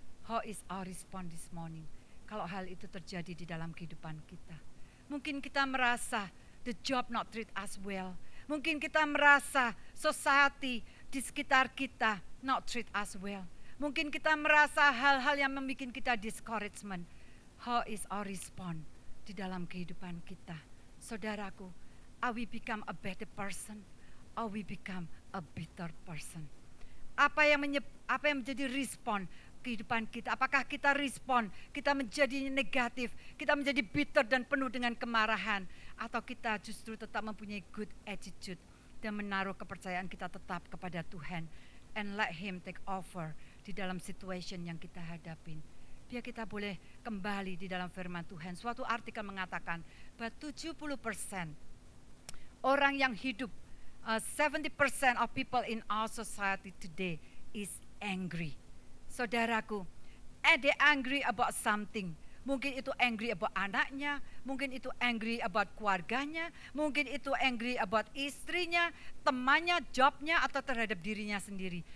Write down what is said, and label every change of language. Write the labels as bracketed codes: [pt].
[en] How is our response this morning? [id] Kalau hal itu terjadi di dalam kehidupan kita. Mungkin kita merasa [en] the job not treat us well. [id] Mungkin kita merasa society di sekitar kita [en] not treat us well. [id] Mungkin kita merasa hal-hal yang membuat kita discouragement. [en] How is our response [id] di dalam kehidupan kita? [en] Saudaraku, are we become a better person? Or we become a bitter person? [id] Apa yang menjadi respon kehidupan kita? Apakah kita respon, kita menjadi negatif, kita menjadi bitter dan penuh dengan kemarahan, atau kita justru tetap mempunyai good attitude dan menaruh kepercayaan kita tetap kepada Tuhan [en] and let Him take over [id] di dalam situation yang kita hadapin? Biar kita boleh kembali di dalam firman Tuhan. Suatu artikel mengatakan bahwa 70% orang yang hidup, [en] 70% of people in our society today is angry. Saudaraku, they angry about something. [id] Mungkin itu angry about anaknya, mungkin itu angry about keluarganya, mungkin itu angry about istrinya, temannya, jobnya, atau terhadap dirinya sendiri.